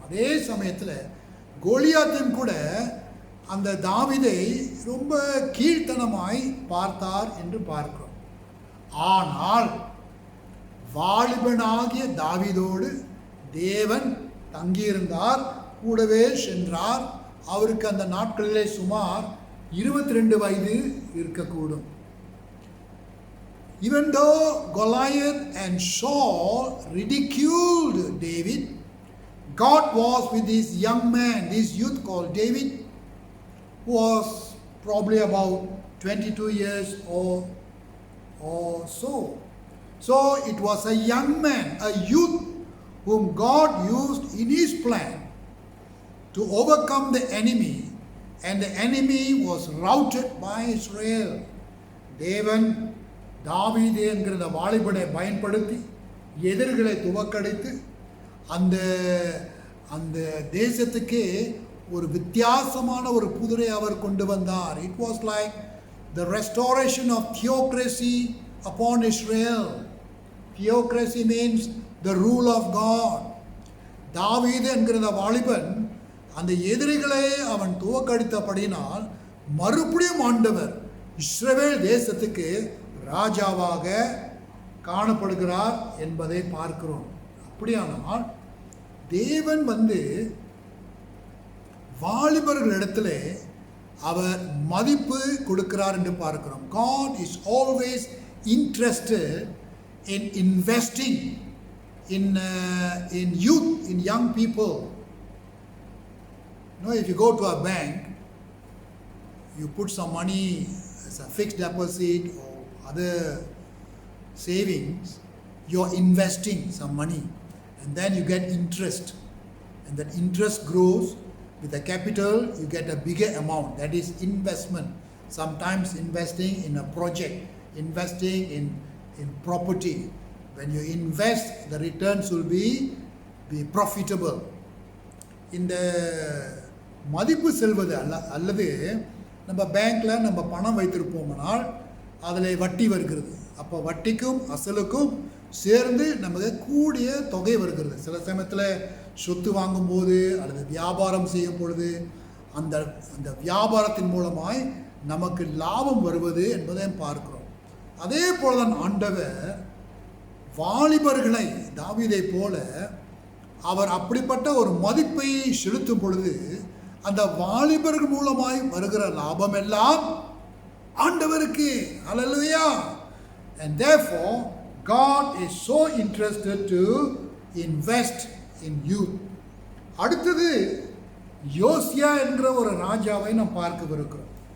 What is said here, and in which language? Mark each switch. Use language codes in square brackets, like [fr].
[ta] அதே சமயத்தில் கோலியாத்தையும் கூட அந்த தாவீதை ரொம்ப கீழ்த்தனமாய் பார்த்தார் என்று பார்க்கிறோம். ஆனால் வாலிபனாகிய தாவீதோடு தேவன் தங்கியிருந்தார், கூடவே சென்றார். அவருக்கு அந்த நாட்களிலே சுமார் 22 வயது இருக்கக்கூடும். [en] Even though Goliath and Saul ridiculed David, God was with this young man, this youth called David, who was probably about 22 years or so. So it was a young man, a youth whom God used in his plan to overcome the enemy, and the enemy was routed by Israel. [ta] தேவன் தாவீது என்கிற அந்த வாலிபனை பயன்படுத்தி எதிரிகளை துவக்கடித்து அந்த அந்த தேசத்துக்கே ஒரு வித்தியாசமான ஒரு புதிரை அவர் கொண்டு வந்தார். [en] It was like the restoration of theocracy upon Israel. Theocracy means the rule of God. [ta] தாவீது என்கிற அந்த வாலிபன் அந்த எதிரிகளை அவன் துவக்கடித்தபடினால் மறுபடியும் ஆண்டவர் இஸ்ரவேல் தேசத்துக்கு ராஜாவாக காணப்படுகிறார் என்பதை பார்க்கிறோம். அப்படியானால் தேவன் வாலிபர்களிடத்தில் அவர் மதிப்பு கொடுக்கிறார் என்று பார்க்கிறோம். [en] God is always interested in investing in youth, in young people. You know, if you go to a bank, you put some money as a fixed deposit or other savings, you're investing some money and then you get interest, and that interest grows. With the capital you get a bigger amount, that is investment. Sometimes investing in a project, investing in property. When you invest, the returns will be profitable. [ta] இந்த மதிப்பு செல்வது அல்லது நம்ம பேங்க்கில் நம்ம பணம் வைத்திருப்போம்னால் அதில் வட்டி வருகிறது. அப்போ வட்டிக்கும் அசலுக்கும் சேர்ந்து நமக்கு கூடிய தொகை வருகிறது. சில சமயத்தில் சொத்து வாங்கும்போது அல்லது வியாபாரம் செய்யும் பொழுது அந்த அந்த வியாபாரத்தின் மூலமாய் நமக்கு லாபம் வருவது என்பதை பார்க்கிறோம். அதே போல தான் ஆண்டவர் வாலிபர்களை தாவீதை போல அவர் அப்படிப்பட்ட ஒரு மதிப்பை செலுத்தும் பொழுது அந்த வாலிபர்கள் மூலமாய் வருகிற லாபம் எல்லாம் ஆண்டவருக்கு. ஹல்லேலூயா. [en] And therefore God is so interested to invest in youth. [ta] அடுத்தது யோசியா என்கிற ஒரு ராஜாவை நாம் பார்க்கவிருக்கிறோம்.